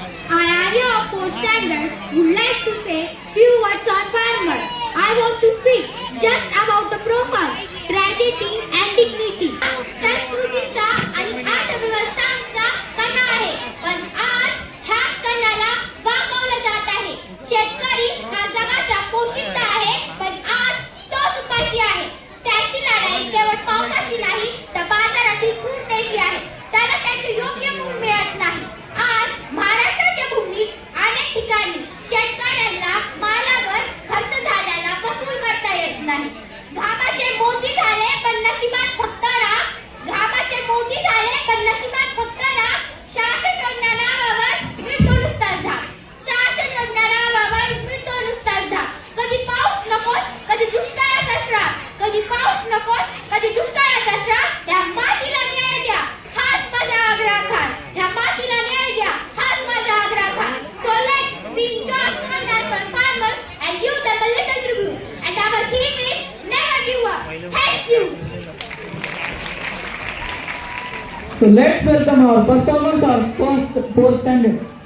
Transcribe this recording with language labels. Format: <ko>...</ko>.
<en>I, Arya of 4th standard, would like to say few words on farmer. I want to speak just about the profound tragedy and dignity.</en> <mr>संस्कृतीचा आणि अर्थव्यवस्थांचा कणा आहे, पण आज ह्याच कणाला वागवलं जात आहे. शेतकरी हा जगाचा पोशिंदा आहे, पण आज तोच उपाशी आहे. त्याची लढाई केवळ पावसाशी नाही, तर बाजारातील क्रूरतेशी आहे. त्याला त्याचे योग्य मूल्य मिळत नाही. आज महाराष्ट्राच्या भूमीत अनेक ठिकाणी शेतकऱ्यांना मालावर खर्च झालेला वसूल करता येत नाही. घामाचे मोती झाले पण नशिबात फक्त राग. घामाचे मोती झाले पण नशिबात फक्त राग. शासन योजना नावावर मिळतो नुसताच धाक. शासन योजना नावावर मिळतो नुसताच धाक. कधी पाऊस नकोस, कधी दुष्काळाचा श्राप. कधी पाऊस नकोस, कधी दुष्काळाचा श्राप. या मातीला न्याय द्या, हाच माझा आग्रह खास. या मातीला न्याय द्या, हाच माझा आग्रह खास.</mr> <en>So let's be just one as on farmers and give them a little tribute. And our theme is never give up. Thank you. So let's welcome our performers of fourth standard.</en>